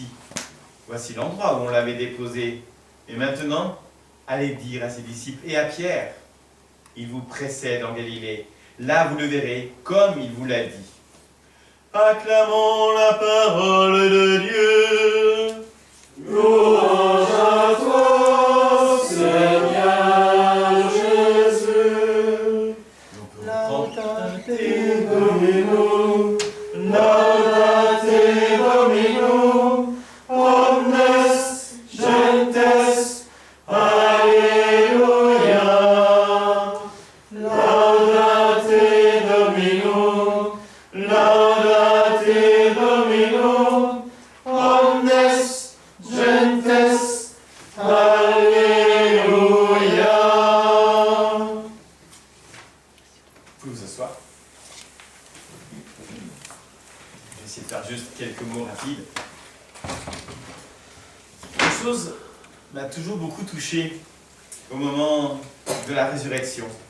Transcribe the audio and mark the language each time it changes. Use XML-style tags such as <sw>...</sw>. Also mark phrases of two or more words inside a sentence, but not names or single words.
<fr>Voici l'endroit où on l'avait déposé. Et maintenant, allez dire à ses disciples et à Pierre, il vous précède en Galilée. Là, vous le verrez, comme il vous l'a dit. » Acclamons la parole de Dieu. Louange à toi, Seigneur Jésus.</fr> <la>Laudate Dominum, laudate Dominum, omnes gentes, Alleluia. Laudate Dominum, laudate Dominum, omnes gentes, Alleluia.</la> <fr>Vous pouvez vous asseoir. Je vais essayer de faire juste quelques mots rapides. Quelque chose m'a toujours beaucoup touché au moment de la résurrection.</fr>